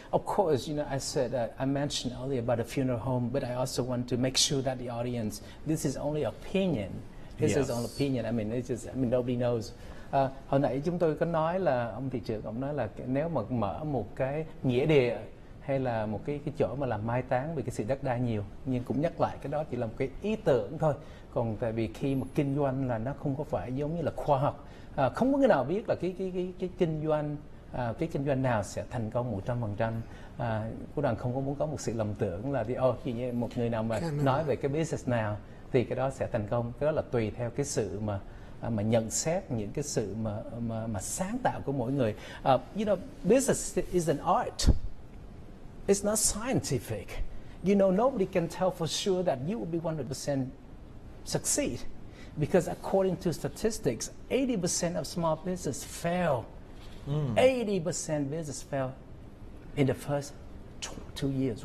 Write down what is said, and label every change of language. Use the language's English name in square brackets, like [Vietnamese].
[English] Of course, I said I mentioned earlier about a funeral home, but I also want to make sure that the audience, this is only opinion. This is only opinion. I mean, nobody knows. [Vietnamese] Hồi nãy chúng tôi có nói là ông thị trưởng ông nói là nếu mà mở một cái nghĩa địa hay là một cái chỗ mà làm mai táng vì cái sự đất đai nhiều, nhưng cũng nhắc lại cái đó chỉ là một cái ý tưởng thôi. Còn tại vì khi mà kinh doanh là nó không có phải giống như là khoa học. Không có người nào biết là cái kinh doanh nào sẽ thành công 100%. Cô Đoàn không có muốn có một sự lầm tưởng là một người nào mà nói về cái business nào thì cái đó sẽ thành công. Cái đó là tùy theo cái sự mà nhận xét những cái sự mà sáng tạo của mỗi người. [English] Business is an art. It's not scientific. Nobody can tell for sure that you will be 100% succeed. Because according to statistics, 80% of small business fail. 80% business fail in the first 2 years.